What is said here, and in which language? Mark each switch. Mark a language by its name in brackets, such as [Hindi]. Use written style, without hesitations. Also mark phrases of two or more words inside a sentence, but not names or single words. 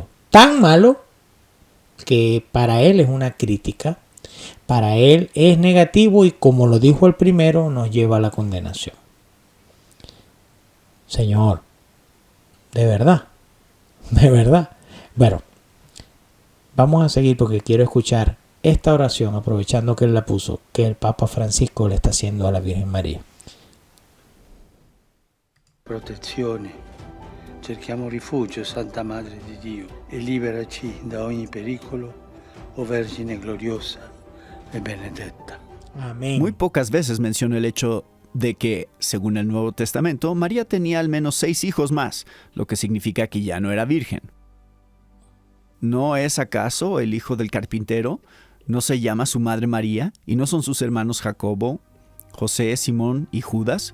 [Spanish] Tan malo que para él es una crítica, para él es negativo y como lo dijo el primero, nos lleva a la condenación. Señor, de verdad. Bueno, vamos a seguir porque quiero escuchar esta oración, aprovechando que él la puso, que el Papa Francisco le está haciendo a la Virgen María. [Italian] Protezione, cerchiamo rifugio, Santa Madre di Dio, e liberaci da ogni pericolo, o Vergine gloriosa e benedetta. [Spanish] Amén. Muy pocas veces menciono el hecho de que, según el Nuevo Testamento, María tenía al menos 6 hijos más, lo que significa que ya no era virgen. ¿No es acaso el hijo del carpintero? ¿No se llama su madre María? ¿Y no son sus hermanos Jacobo, José, Simón y Judas?